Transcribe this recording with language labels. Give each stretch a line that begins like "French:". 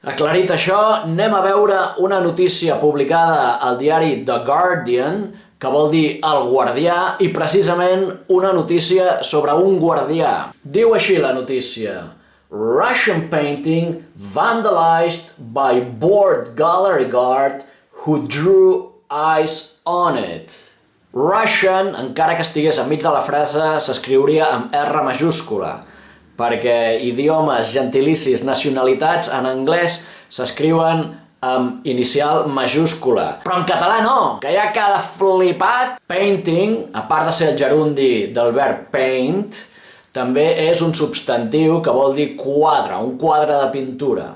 Catalan: Aclarit això, anem a veure una notícia publicada al diari The Guardian, que vol dir el guardià, i precisament una notícia sobre un guardià. Diu així la notícia:
English: Russian painting vandalized by bored gallery guard who drew eyes on it.
Catalan: Russian, encara que estigués enmig de la frase, s'escriuria amb R majúscula, perquè idiomes, gentilicis, nacionalitats en anglès s'escriuen amb inicial majúscula. Però en català no, que hi ha cada flipat. Painting, a part de ser el gerundi del verb paint, també és un substantiu que vol dir quadre, un quadre de pintura.